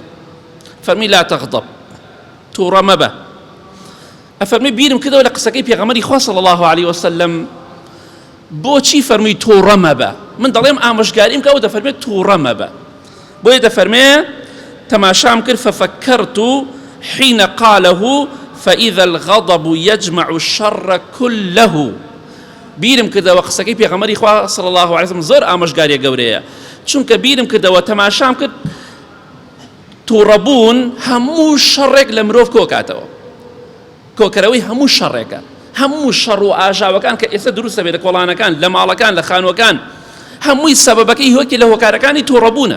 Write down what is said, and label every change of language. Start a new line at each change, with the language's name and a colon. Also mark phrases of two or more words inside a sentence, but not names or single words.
Central Kurdish: فەرمی
Arabic: لا تغضب،
Central Kurdish: تووڕە مەبە. ئەفەرمی بیرم کردەوە لە قسەکەی پێغەمبەری خوا
Arabic: صلی الله علیه وسلم
Central Kurdish: بۆچی فەرمی تووڕە مەبە؟ من دەڵێم ئامۆژگاریم کە ئەو دەفەرمێت تووڕە مەبە. بۆیە دەفەرمێ تەماشام کرد
Arabic: ففكرت حين قاله فإذا الغضب يجمع الشر كله.
Central Kurdish: بیرم کردەوە قسەکەی پێغەمبەری خوا
Arabic: صلی الله علیه وسلم
Central Kurdish: زۆر ئامۆژگاریە گەورەیە، چونکە بیرم کردەوە تەماشام کرد تووڕەبوون هەموو شەڕێک لە مرۆڤ کۆکاتەوە، کۆکەرەوەی هەموو شەڕێکە، هەموو شەڕ و ئاژاوەکان کە ئێستا دروستە بێت لە کۆڵانەکان، لە ماڵەکان، لە خانووەکان، هەمووی سەبەبەکەی هۆکی لە هۆکارەکانی تووڕەبوونە.